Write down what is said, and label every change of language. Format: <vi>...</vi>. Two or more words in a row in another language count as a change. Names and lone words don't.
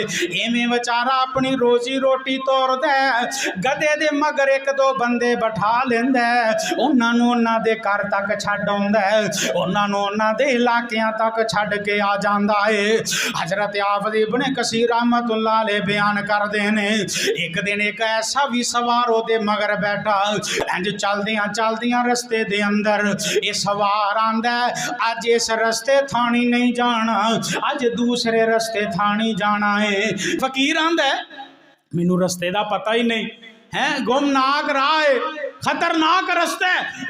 <pa>ایویں وچارا اپنی روزی روٹی توردا ہے. گدھے دے مگر ایک دو بندے بیٹھا لیندا ہے، اُنہاں نوں اُنہاں دے گھر تک چھڈ آؤندا ہے، اُنہاں نوں اُنہاں دے علاقیاں تک چھڈ کے آ جاندا ہے. حضرت حافظ ابن کثیر</pa> <ar>رحمة الله عليه</ar> <pa>بیان کردے نے ایک دن ایک ایسا بھی سوار اودے مگر بیٹھا، انج چلدیاں چلدیاں رستے دے اندر یہ سوار آندا اج اس رستے تھانی نہیں جانا، اج دوسرے رستے تھانی جانا ہے. فقیر آندا مینو رستے دا پتا ہی نہیں ہے، گمناک راہ ہے، خطرناک رستہ ہے.</pa>